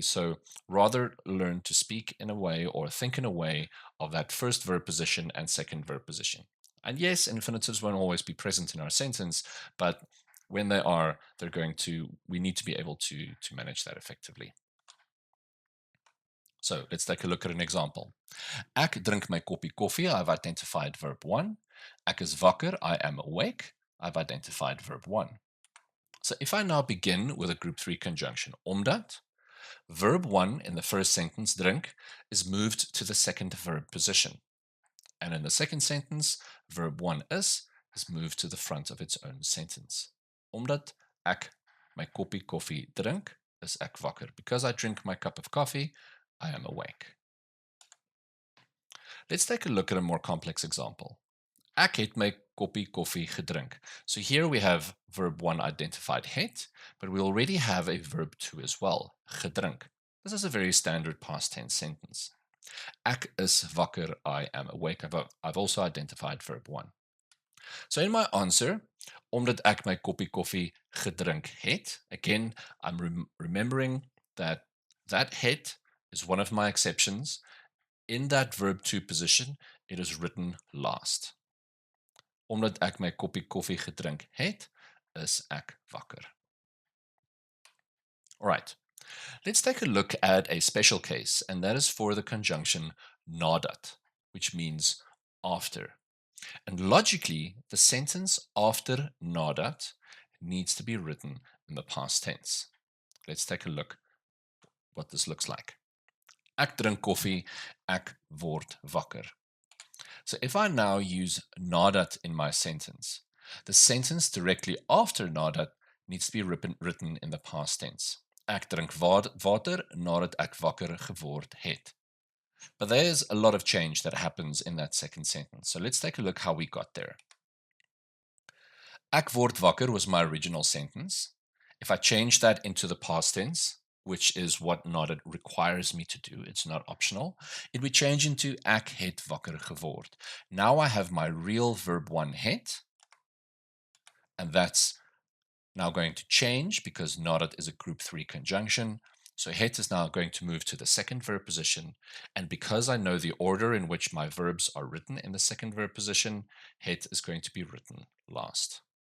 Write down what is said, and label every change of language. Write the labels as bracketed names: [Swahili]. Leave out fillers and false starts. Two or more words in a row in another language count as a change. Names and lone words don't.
[English] So rather learn to speak in a way or think in a way of that first verb position and second verb position. And yes, infinitives won't always be present in our sentence, but when they are, we need to be able to manage that effectively. So let's take a look at an example. [Afrikaans] Ek drink my koppie koffie. [English] I've identified verb 1. [Afrikaans] Ek is wakker. [English] I am awake. I've identified verb 1. So if I now begin with a group 3 conjunction, omdat, verb 1 in the first sentence, drink, is moved to the second verb position. And in the second sentence, verb 1 is moved to the front of its own sentence. [Afrikaans] Omdat ek my koppie koffie drink, is ek wakker. [English] Because I drink my cup of coffee, I am awake. Let's take a look at a more complex example. [Afrikaans] Ek het my koppie koffie gedrink. [English] So here we have verb 1 identified het, but we already have a verb 2 as well, gedrink. This is a very standard past tense sentence. [Afrikaans] Ek is wakker, [English] I am awake. I've also identified verb 1. So in my answer, [Afrikaans] omdat ek my koppie koffie gedrink het, [English] again, I'm remembering that het is one of my exceptions. In that verb 2 position, it is written last. [Afrikaans] Omdat ek my koppie koffie gedrink het, is ek wakker. [English] All right, let's take a look at a special case, and that is for the conjunction nadat, which means after. And logically, the sentence after nadat needs to be written in the past tense. Let's take a look what this looks like. [Afrikaans] Ek drink koffie, ek word wakker. [English] So if I now use nadat in my sentence, the sentence directly after nadat needs to be written in the past tense. [Afrikaans] Ek drink water nadat ek wakker geword het. [English] But there's a lot of change that happens in that second sentence. So let's take a look how we got there. [Afrikaans] Ek word wakker [English] was my original sentence. If I change that into the past tense, which is what nadat requires me to do, it's not optional, it would change into [Afrikaans] ek het wakker geword. [English] Now I have my real verb 1 het, and that's now going to change because nadat is a group 3 conjunction. So het is now going to move to the second verb position, and because I know the order in which my verbs are written in the second verb position, het is going to be written last.